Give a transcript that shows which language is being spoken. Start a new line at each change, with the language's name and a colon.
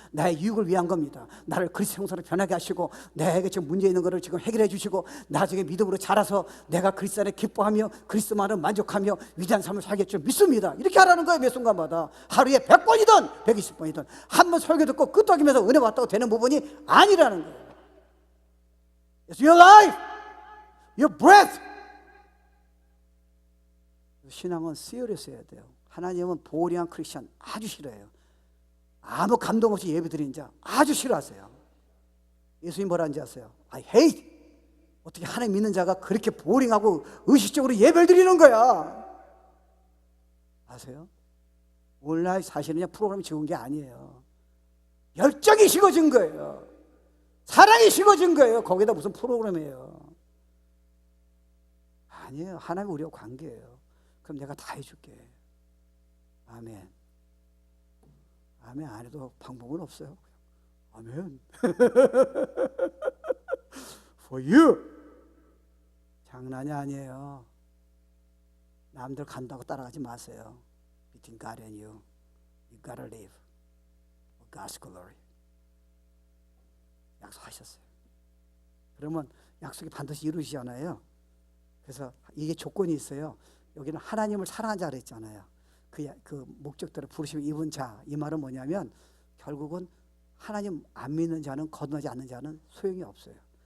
Korean: 나의 유익을 위한 겁니다. 나를 그리스도 형상으로 변하게 하시고 내게 지금 문제 있는 거를 지금 해결해 주시고 나중에 믿음으로 자라서 내가 그리스도 안에 기뻐하며 그리스도만을 만족하며 위대한 삶을 살게 줄 믿습니다. 이렇게 하라는 거예요. 매 순간마다. 하루에 100번이든 120번이든 한 번 설교 듣고 끄떡이면서 은혜 받다고 되는 부분이 아니라는 거예요.
English: It's your life, your breath.
Korean: 신앙은 serious 해야 돼요. 하나님은 보링한 크리스천 아주 싫어해요. 아무 감동 없이 예배 드리는 자 아주 싫어하세요. 예수님 뭐라는지 아세요?
English: I hate.
Korean: 어떻게 하나님 믿는 자가 그렇게 보링하고 의식적으로 예배를 드리는 거야. 아세요? 오늘날 사실은 프로그램이 적은 게 아니에요. 열정이 식어진 거예요. 사랑이 식어진 거예요. 거기다 무슨 프로그램이에요. 아니에요. 하나님 우리와 관계예요. 그럼 내가 다 해줄게. 아멘. 아멘 안 해도 방법은 없어요. 아멘.
English: For you.
Korean: 장난이 아니에요. 남들 간다고 따라가지 마세요.
English: Between God and you, you gotta live for God's glory.
Korean: 약속하셨어요. 그러면 약속이 반드시 이루어지잖아요. 그래서 이게 조건이 있어요. 여기는 하나님을 사랑한 자를 했잖아요. 그 목적대로 부르심을 입은 자, 이 말은 뭐냐면 결국은 하나님 안 믿는 자는, 거듭나지 않는 자는 소용이 없어요.